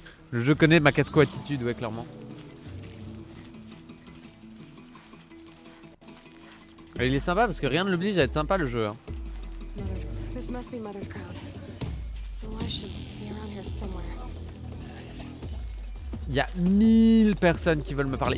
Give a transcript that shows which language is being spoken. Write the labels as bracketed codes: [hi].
[fr] Le jeu connaît ma casco attitude, ouais, clairement. Et il est sympa parce que rien ne l'oblige à être sympa le jeu. Hein. [en] This must be Mother's Crown. So I should be around here somewhere. [fr] Il y a 1000 personnes qui veulent me parler.